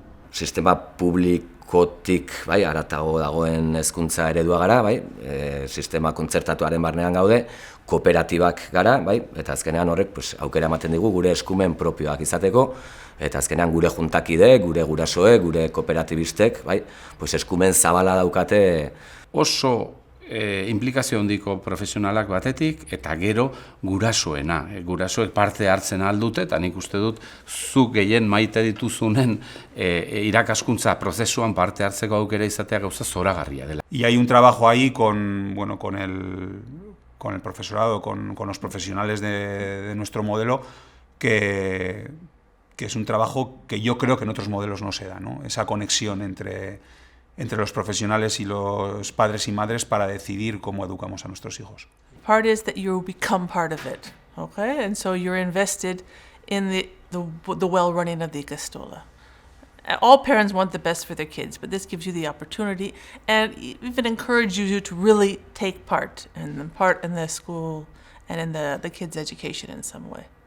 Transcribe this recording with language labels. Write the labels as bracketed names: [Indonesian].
[Basque] Sistema publikotik haratago dagoen hezkuntza eredua gara, sistema kontzertatuaren barnean gaude, kooperatibak gara, eta azkenean horrek aukera ematen digu gure eskumen propioak izateko, eta azkenean gure juntakide, gure gurasoek, gure kooperatibistek, eskumen zabala daukate. Oso implikazio handiko profesionalak batetik, eta gero gurasoena. Gurasoek parte hartzen aldute, eta nik uste dut zuk gehien maite dituzunen irakaskuntza prozesuan parte hartzeko aukera izatea gauza zoragarria dela. [Spanish] Y hay un trabajo ahí con el profesorado, con los profesionales de nuestro modelo, que es un trabajo que yo creo que en otros modelos no se da, ¿no? Esa conexión entre los profesionales y los padres y madres para decidir cómo educamos a nuestros hijos. [English] Part is that you become part of it, okay? And so you're invested in the well-running of the Ikastola. All parents want the best for their kids, but this gives you the opportunity and even encourages you to really take part in the school and in the kids' education in some way.